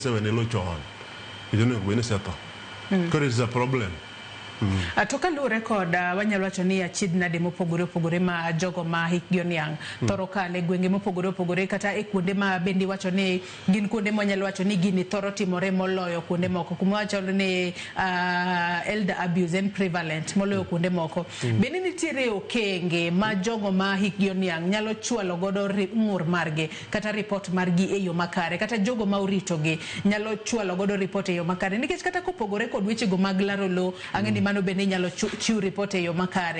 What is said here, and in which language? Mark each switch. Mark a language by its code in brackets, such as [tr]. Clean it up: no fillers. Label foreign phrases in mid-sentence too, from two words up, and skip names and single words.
[en] when you look on, you don't know when it's up. Because it's a problem. [luo] Atoka lu record wanyalo wacho ni achidna de mopogore opogore ma jogo ma hikgi oniang thoro kale gwenge mopogore opogore kata e kuonde ma bendi wacho ni gin kuonde monyalo wacho ni gini thoro timore moloyo kuonde moko kuma wacho ni [en] elder abuse and prevalent [luo] moloyo kuonde moko. Bende nitiere okenge ma jogo ma hikgi oniang nyalo chwalo godo ng'ur margi kata report margi e yo makare kata jogo ma oritogi nyalo chwalo godo report e yo makare nikech kata kopogore kod weche go mag laro lo ang'eni mano bende nyalo chiw report e yo makare.